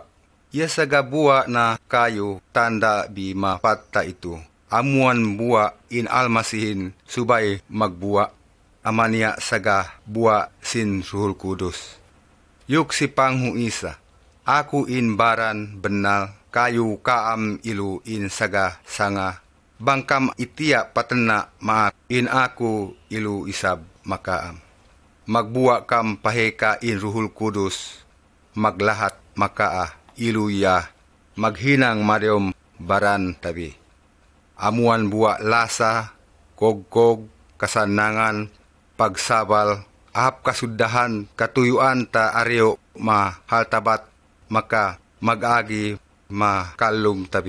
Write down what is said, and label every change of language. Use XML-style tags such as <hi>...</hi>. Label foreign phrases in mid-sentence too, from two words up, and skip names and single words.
<tsg>Ya sagabuwa na kayo tanda bi mapatta ito. Amuan buwa in almasihin subay magbuwa. Amanya saga buwa sin Ruhul Kudus. Yuk si Panghu Isa. Aku in baran benal kayu kaam ilu in saga sanga. Bangkam itia patena maak in aku ilu isab makaam. Magbuwa kam paheka in Ruhul Kudus. Maglahat makaa ilu ya. Maghinang mariom baran tabi. Amuan buwa lasa, kog-kog, kasanangan, pagsabal, ahap kasudahan, katuyuan ta aryo ma haltabat, maka mag-agi ma kalum tabi.</tsg>